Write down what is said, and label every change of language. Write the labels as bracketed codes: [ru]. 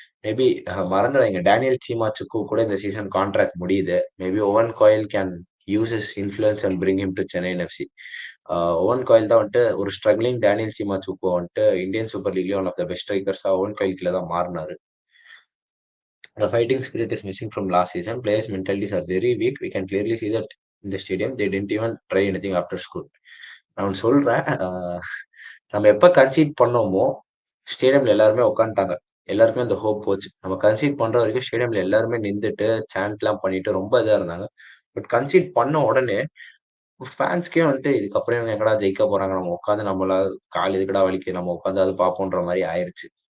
[ta] Maybe மறந்துறாதீங்க Daniel சீமாச்சுக்கு கூட இந்த season contract முடியுது. [en] Maybe Owen Coyle can use his influence and bring him to Chennaiyin FC. [ta] Oven coil தான் வந்துட்டு ஒரு ஸ்ட்ரக்லிங் டேனியல் சீமாச்சுக்கு வந்துட்டு Indian super லீக்லயே one of the best ஸ்ட்ரைக்கர்ஸா oven coil கீழ தான் மாறுனாரு. [en] The fighting spirit is missing from last season. Players' mentalities are very weak. We can clearly see that in the stadium. They didn't even try anything after school. [ta] நான் ஒண்ணு சொல்றேன். நம்ம எப்ப conceit பண்ணோமோ, ஸ்டேடியம்ல எல்லாருமே உட்காந்துட்டாங்க. எல்லாருக்குமே அந்த ஹோப் போச்சு. நம்ம கன்சீட் பண்ற வரைக்கும் ஸ்டேடியம்ல எல்லாருமே நின்டுட்டு, சாண்ட்லாம் பண்ணிட்டு ரொம்ப இதா இருந்தாங்க. பட் கன்சீட் பண்ண உடனே ஃபேன்ஸ்க்கே வந்துட்டு இதுக்கப்புறம் இவங்க எங்கடா ஜெயிக்க போறாங்க? நம்ம உட்காந்து நம்மள கால் எதுக்குடா வலிக்குது? நம்ம உட்காந்து அது பார்ப்போன்ற மாரி ஆயிருச்சு.